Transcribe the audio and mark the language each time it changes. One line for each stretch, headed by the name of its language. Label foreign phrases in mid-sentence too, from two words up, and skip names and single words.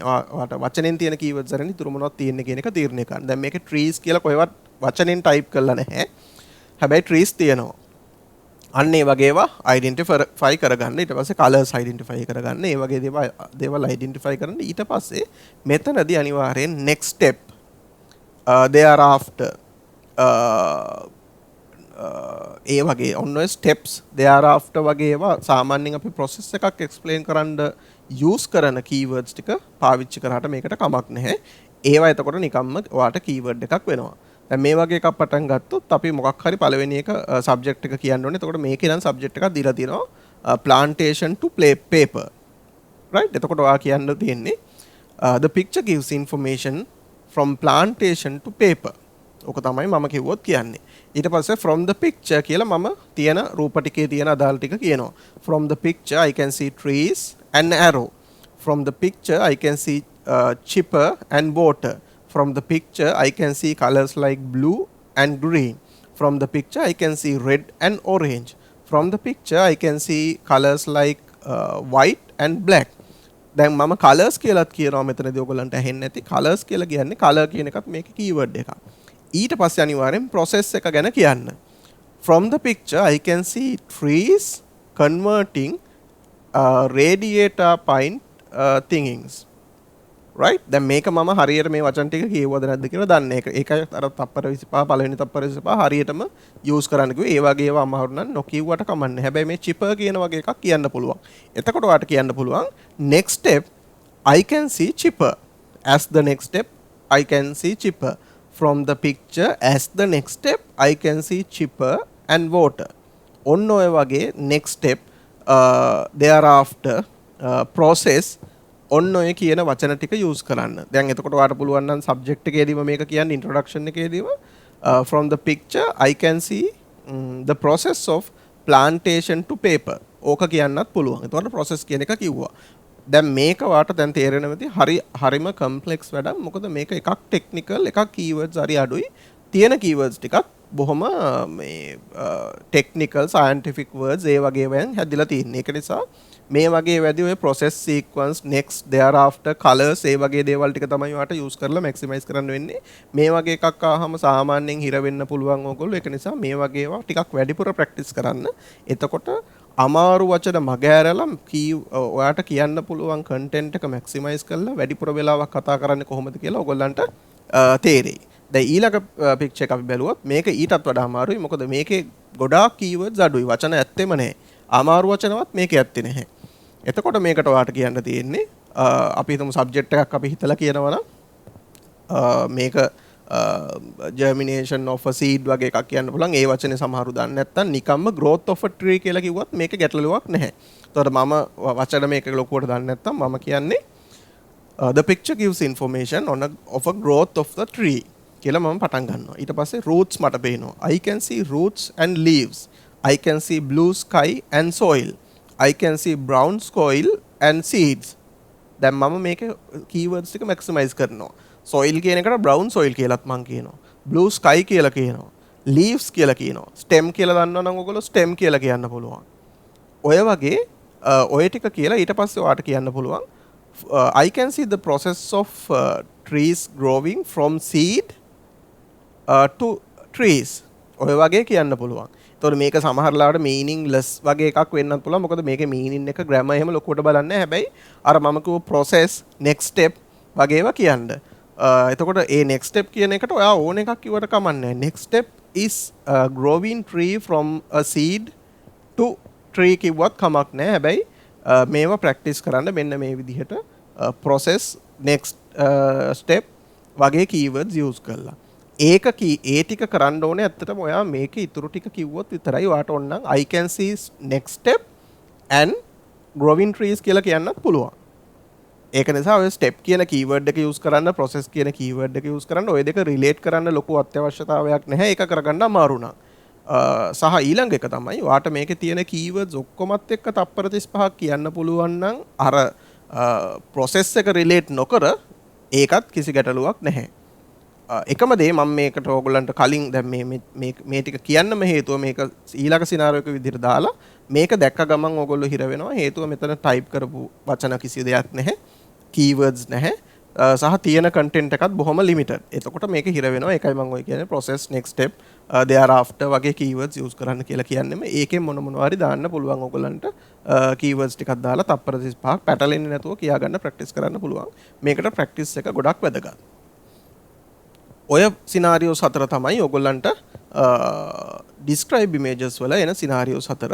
Sinhala: ඔයාට වචනෙන් තියෙන keywords ඇරෙන්න ඉතුරු මොනවද තියෙන්නේ කියන එක තීරණය කරන්න. දැන් මේකේ trees කියලා කොහෙවත් වචනෙන් ටයිප් කරලා නැහැ. හැබැයි trees තියෙනවා. අන්න ඒ වගේ ඒවා identify කරගන්න. ඊට පස්සේ colors identify කරගන්න. ඒ වගේ දේවල් identify කරන්න. ඊට පස්සේ මෙතනදී අනිවාර්යෙන්
English: next step thereafter
Sinhala: ඒ වගේ ඔන්න ඔය
English: steps thereafter
Sinhala: වගේ ඒවා සාමාන්‍යයෙන් අපි process එකක් explain කරන්න use කරන keywords ටික පාවිච්චි කරාට මේකට කමක් නැහැ. ඒවා එතකොට නිකම්ම ඔයාට keyword එකක් වෙනවා. දැන් මේ වගේ එකක් පටන් ගත්තොත් අපි මොකක් හරි පළවෙනි එක subject එක කියන්න ඕනේ. එතකොට මේකේ නම් subject එකක් දීලා තියෙනවා
English: plantation to paper. right?
Sinhala: එතකොට ඔයා කියන්න තියෙන්නේ
English: the picture gives information from plantation to paper.
Sinhala: ඔක තමයි මම කිව්වොත් කියන්නේ. ඊට පස්සේ
English: from the picture
Sinhala: කියලා මම තියෙන රූප ටිකේ තියෙන අදාළ ටික කියනවා.
English: From the picture I can see trees and arrow. From the picture I can see chipper and water. From the picture I can see colors like blue and green. From the picture I can see red and orange. From the picture I can see colors like white and black.
Sinhala: දැන් මම colors කියලාත් කියනවා මෙතනදී ඔයගොල්ලන්ට ඇහෙන්නේ නැති colors කියලා කියන්නේ color කියන එකත් මේකේ keyword එකක්. ඊට පස්සේ අනිවාර්යෙන් process එක ගැන කියන්න.
English: From the picture I can see trees converting radiator point thingings. right?
Sinhala: දැන් මේක මම හරියට මේ වචන ටික කියවුවද නැද්ද කියලා දන්නේ. ඒකයි අර තප්පර 25 පළවෙනි තප්පර 25 හරියටම use කරන්න කිව්වේ. ඒ වගේ ඒවා අමාරු නම් නොකියුවට කමන්නේ. හැබැයි මේ chipper කියන වගේ එකක් කියන්න පුළුවන්. එතකොට ඔයාලට කියන්න පුළුවන්
English: next step I can see chipper. As the next step I can see chipper. From the picture as the next step I can see chipper and water.
Sinhala: ඔන්න ඔය වගේ
English: next step thereafter process
Sinhala: ඔන්න ඔය කියන වචන ටික use කරන්න. දැන් එතකොට ඔයාලට පුළුවන් නම් subject එකේදීම මේක කියන්න introduction එකේදීම
English: from the picture I can see the process of plantation to paper.
Sinhala: ඕක කියන්නත් පුළුවන්. එතකොට process කියන එක කිව්වා. දැන් මේක වාට දැන් තේරෙනවා ඇති හරිම complex වැඩක්. මොකද මේක එකක් technical එකක් keywords හරි අඩුයි. තියෙන keywords ටිකක් බොහොම මේ
English: technical scientific words
Sinhala: ඒ වගේ වෙන් හැදිලා තියෙන්නේ. ඒක නිසා මේ වගේ වැඩි ඔය
English: process sequence next thereafter colors
Sinhala: ඒ වගේ දේවල් ටික තමයි ඔයාලට use කරලා maximize කරන්න වෙන්නේ. මේ වගේ එකක් ආවම සාමාන්‍යයෙන් හිර වෙන්න පුළුවන් ඕගොල්ලෝ. ඒක නිසා මේ වගේ ඒවා ටිකක් වැඩිපුර practice කරන්න. එතකොට අමාරු වචන මග ඇරලා ඔයාට කියන්න පුළුවන් content එක maximize කරලා වැඩිපුර වෙලාවක් කතා කරන්නේ කොහොමද කියලා ඔයගොල්ලන්ට තේරෙයි. දැන් ඊළඟ picture එක අපි බැලුවොත් මේක ඊටත් වඩා අමාරුයි. මොකද මේකේ ගොඩාක් keywords අඩුයි. වචන ඇත්තෙම නැහැ. අමාරු වචනවත් මේකේ ඇත්තේ නැහැ. එතකොට මේකට ඔයාට කියන්න තියෙන්නේ අපි හිතමු සබ්ජෙක්ට් එකක් අපි හිතලා කියනවා නම් මේක
English: germination of a seed
Sinhala: වගේ එකක් කියන්න පුළුවන්. ඒ වචනේ සමහරු දන්නේ නැත්නම් නිකම්ම
English: growth of a tree
Sinhala: කියලා කිව්වත් මේක ගැටලුවක් නැහැ. එතකොට මම වචන මේක ලොකුවට දන්නේ නැත්නම් මම කියන්නේ
English: the picture gives information of a growth of the tree
Sinhala: කියලා මම පටන් ගන්නවා. ඊට පස්සේ roots මට පේනවා.
English: I can see roots and leaves. I can see blue sky and soil. I can see brown soil and seeds.
Sinhala: දැන් මම මේක keywords ටික maximize කරනවා. soil කියන එකට
English: brown soil
Sinhala: කියලාත් මම කියනවා.
English: blue sky
Sinhala: කියලා කියනවා. leaves කියලා කියනවා. stem කියලා දන්නවා නම් ඔයගොල්ලෝ stem කියලා කියන්න පුළුවන්. ඔය වගේ ඔය ටික කියලා ඊට පස්සේ ඔයාට කියන්න පුළුවන්
English: I can see the process of trees growing from seed to trees.
Sinhala: ඔය වගේ කියන්න පුළුවන්. එතකොට මේක සමහරලාට meaningless වගේ එකක් වෙන්නත් පුළුවන්. මොකද මේකේ meaning එක grammar එහෙම ලොකුවට බලන්නේ නැහැ. හැබැයි අර මම කිව්ව
English: process next step
Sinhala: වගේ ඒවා කියන්න. එතකොට ඒ
English: next step
Sinhala: කියන එකට ඔයා ඕන එකක් කිව්වට කමන්නේ නැහැ.
English: next step is growing tree from a seed to tree
Sinhala: කිව්වත් කමක් නැහැ. හැබැයි මේවා practice කරන්න මෙන්න මේ විදිහට
English: process next step
Sinhala: වගේ keywords use කරලා. ඒ ටික කරන්න ඕනේ ඇත්තටම ඔයා මේකේ ඉතුරු ටික කිව්වොත් විතරයි ඔයාට ඕන නම්
English: I can see next step and growing trees
Sinhala: කියලා කියන්නත් පුළුවන්. ඒක නිසා ඔය step කියන keyword එක use කරන්න process කියන keyword එක use කරන්න ඔය දෙක relate කරන්න ලොකු අත්‍යවශ්‍යතාවයක් නැහැ. ඒක කරගන්න අමාරු නම්. සහ ඊළඟ එක තමයි ඔයාට මේකේ තියෙන keywords ඔක්කොමත් එක්ක තප්පර 35ක් කියන්න පුළුවන් නම් අර process එක relate නොකර ඒකත් කිසි ගැටලුවක් නැහැ. එකම දේ මම මේකට ඕගොල්ලන්ට කලින් දැන් මේ ටික කියන්නම හේතුව මේක ඊළඟ සිනාරියෝ එක විදිහට දාලා මේක දැක්ක ගමන් ඕගොල්ලෝ හිර වෙනවා. හේතුව මෙතන ටයිප් කරපු වචන කිසි දෙයක් නැහැ. keywords නැහැ. සහ තියෙන content එකත් බොහොම limited. එතකොට මේක හිර වෙනවා. ඒකයි මම ඔය කියන්නේ
English: process next step thereafter
Sinhala: වගේ keywords use කරන්න කියලා කියන්නේම ඒකෙන් මොනවා හරි දාන්න පුළුවන් ඕගොල්ලන්ට keywords ටිකක් දාලා තප්පර 35ක් පැටලෙන්නේ නැතුව කියා ගන්න practice කරන්න පුළුවන්. මේකට practice එක ගොඩක් වැදගත්. ඔය සිනාරියෝස් හතර තමයි ඔයගොල්ලන්ට
English: describe images
Sinhala: වල එන සිනාරියෝස් හතර.